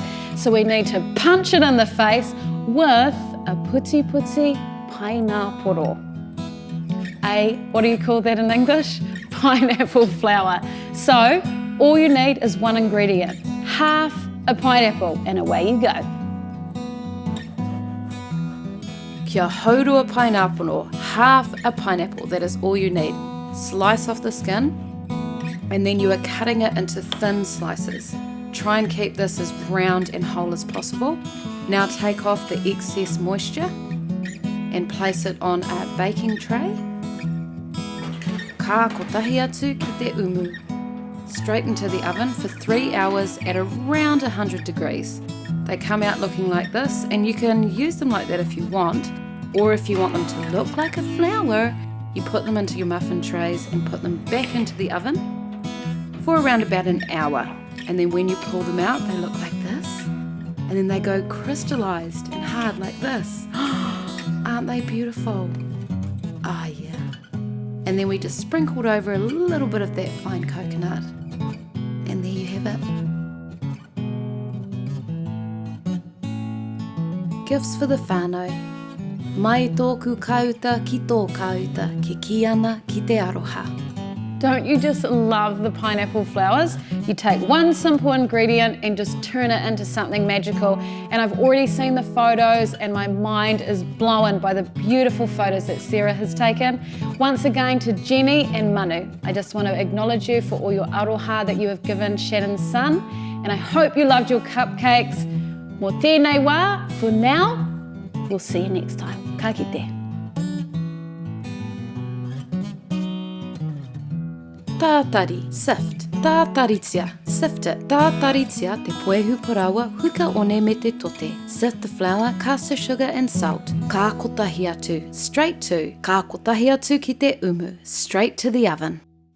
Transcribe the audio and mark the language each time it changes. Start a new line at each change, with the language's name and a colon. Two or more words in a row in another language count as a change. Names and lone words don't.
English: So we need to punch it in the face with a
Māori: puti puti
English: pineapple. What do you call that in English? Pineapple flour. So all you need is one ingredient, half a pineapple, and away you go.
Māori: Kia haurua
English: pineapple, half a pineapple, that is all you need. Slice off the skin, and then you are cutting it into thin slices. Try and keep this as round and whole as possible. Now take off the excess moisture and place it on a baking tray.
Māori: Ka kotahi atu ki te umu.
English: Straight into the oven for 3 hours at around 100 degrees. They come out looking like this, and you can use them like that if you want, or if you want them to look like a flower, you put them into your muffin trays and put them back into the oven for around about an hour. And then when you pull them out, they look like this. And then they go crystallized and hard like this. Aren't they beautiful? Ah, yeah. And then we just sprinkled over a little bit of that fine coconut. And there you have it. Gifts for the whānau.
Māori: Mai tōku kauta ki tō kauta, ki ki ana ki te aroha.
English: Don't you just love the pineapple flowers? You take one simple ingredient and just turn it into something magical. And I've already seen the photos and my mind is blown by the beautiful photos that Sarah has taken. Once again to Jenny and Manu, I just want to acknowledge you for all your aroha that you have given Shannon's son. And I hope you loved your cupcakes.
Māori: Mō tēnei wā,
English: for now, we'll see you next time.
Māori: Ka kite. Tātari, sift.
English: Tātaritia, sift it.
Māori: Tātaritia te poehu parawa, huka one me te tote.
English: Sift the flour, caster sugar and salt.
Māori: Ka kotahi atu,
English: straight to.
Māori: Ka kotahi atu ki te umu,
English: straight to the oven.